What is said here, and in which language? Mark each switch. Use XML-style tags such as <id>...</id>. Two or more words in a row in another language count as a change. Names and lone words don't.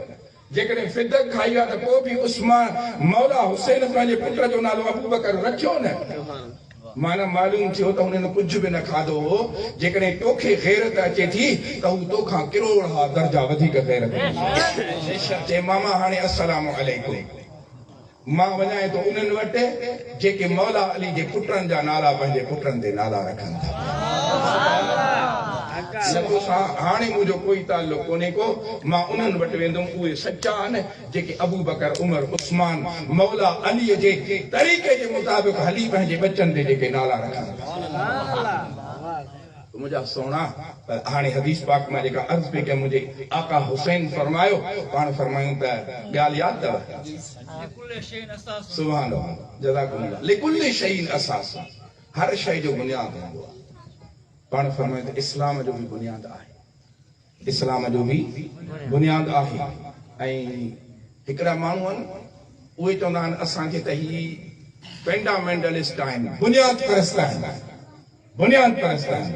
<sd>जेकॾहिं फिदक खाई विया त पोइ बि उस्मान मौला हुसैन पंहिंजे पुट जो नालो अबू बकर रखियो न। माना मालूम थियो त हुननि कुझु बि न खाधो हो। जेकॾहिं तोखे गैरत अचे थी त हू तोखां किरोड़ दर्जा वधीक गैरत चए मामा हाणे</sd> <ar>السلام عليكم,</ar> <sd>मां वञां थो उन्हनि वटि जेके मौला अली जे पुटनि जा नाला पंहिंजे पुटनि ते नाला रखनि था। हाणे मुंहिंजो कोई ताल्लुक कोन्हे को, मां उन्हनि वटि वेंदुमि, उहे सचा आहिनि जेके अबू बकर उमर उस्मान मौला अलीअ जे तरीक़े जे मुताबिक़ हली पंहिंजे बच्चनि ते जेके नाला रखनि था। मुंहिंजा सोना हाणे हदीस पाक में जेका अर्ज़ पई कया मुंहिंजे आका हुसैन फरमायो, पाण फरमायूं त ॻाल्हि यादि अथव,</sd> <ar>سبحان الله، جزاكم الله، لكل شيء أساس,</ar> <sd>हर शइ जो बुनियाद हूंदो आहे। पाण फरमायो त इस्लाम जो बि बुनियाद आहे, इस्लाम जो बि बुनियाद आहे। ऐं हिकिड़ा माण्हू आहिनि उहे चवंदा आहिनि असांखे त ही फंडामेंटलिस्ट आहिनि, बुनियाद परस्त आहिनि, बुनियाद परस्त आहिनि।</sd>